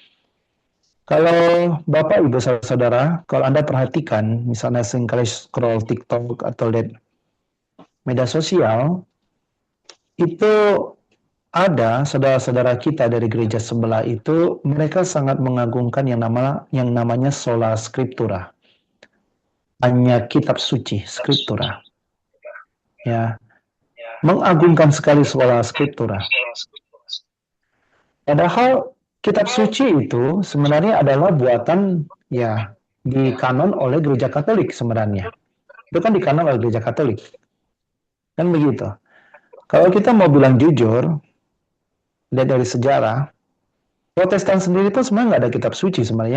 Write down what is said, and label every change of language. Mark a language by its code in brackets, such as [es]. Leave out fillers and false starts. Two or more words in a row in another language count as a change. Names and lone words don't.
[id] Kalau Bapak, Ibu, Saudara, kalau Anda perhatikan, misalnya seringkali scroll TikTok atau lihat media sosial, itu ada saudara-saudara kita dari gereja sebelah itu, mereka sangat mengagungkan yang namanya [la] sola scriptura. [id] Hanya kitab suci, scriptura. Ya, mengagungkan sekali [la] sola scriptura. [id] Padahal kitab suci itu sebenarnya adalah buatan ya di kanon oleh gereja Katolik sebenarnya. Itu kan di kanon oleh gereja Katolik. Kan begitu. Kalau kita mau bilang jujur, lihat dari sejarah, Protestan sendiri pun sebenarnya nggak ada kitab suci sebenarnya.